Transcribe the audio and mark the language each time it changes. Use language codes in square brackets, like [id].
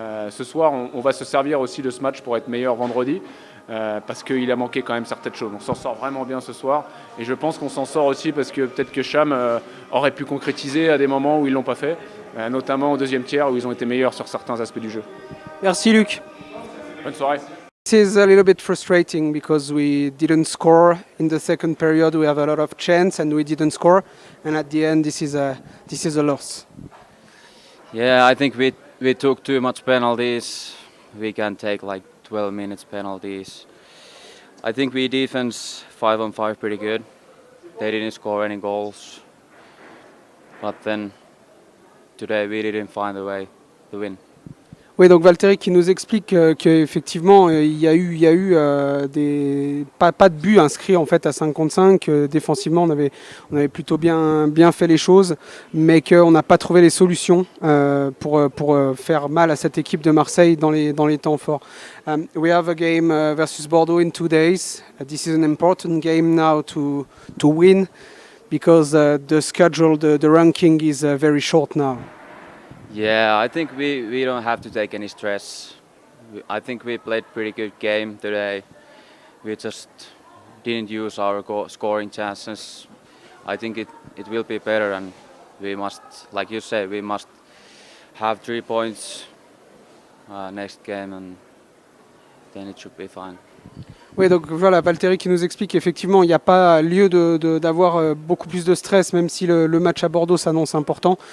[fr] Ce soir, on va se servir aussi de ce match pour être meilleur vendredi, parce qu'il a manqué quand même certaines choses. On s'en sort vraiment bien ce soir, et je pense qu'on s'en sort aussi parce que peut-être que Cham aurait pu concrétiser à des moments où ils ne l'ont pas fait, notamment au 2e tiers où ils ont été meilleurs sur certains aspects du jeu. Merci Luc. Bonne soirée. [en] This is a little bit frustrating because we didn't score in the second period. We have a lot of chance and we didn't score. And at the end, this is a loss. Yeah, I think we took too much penalties. We can take like 12 minutes penalties. I think we defense 5-on-5 pretty good. They didn't score any goals. But then today we didn't find a way to win. [fr] Oui, donc Valtteri qui nous explique qu'effectivement il y a eu pas de but inscrit en fait à 5 contre 5. Défensivement, on avait plutôt bien fait les choses, mais qu'on n'a pas trouvé les solutions pour faire mal à cette équipe de Marseille dans les temps forts. [en] We have a game versus Bordeaux in 2 days. This is an important game now to win because the schedule, the ranking is very short now. Yeah, I think we don't have to take any stress. I think we played pretty good game today. We just didn't use our scoring chances. I think it will be better, and we must, like you said, we must have 3 points next game, and then it should be fine. [fr] Oui, donc voilà, Valtteri qui nous explique qu'effectivement, il n'y a pas lieu d'avoir beaucoup plus de stress, même si le match à Bordeaux s'annonce important.